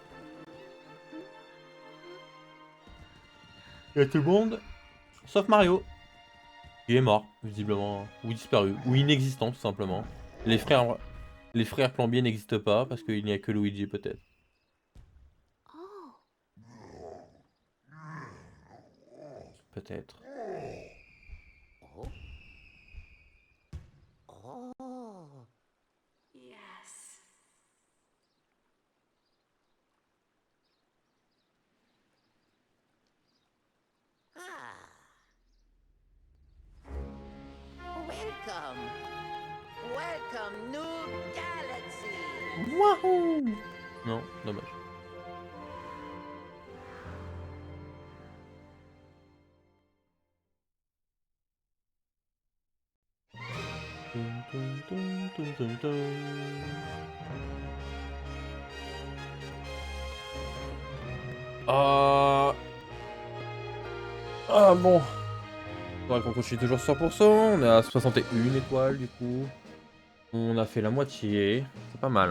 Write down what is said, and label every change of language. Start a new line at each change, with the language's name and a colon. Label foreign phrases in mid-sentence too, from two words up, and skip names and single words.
French: Il y a tout le monde, sauf Mario. Il est mort, visiblement. Ou disparu. Ou inexistant, tout simplement. Les frères, les frères plombiers n'existent pas parce qu'il n'y a que Luigi peut-être. Oh. Peut-être. Oh. Oh. Yes. Ah. Welcome. Welcome, New Galaxy. Wouhou! Non, dommage. Tum, tum, tum, tum, tum, tum. Ah bon. Faudrait qu'on continue toujours 100%. On est à 61 étoiles du coup. On a fait la moitié. C'est pas mal. Hein.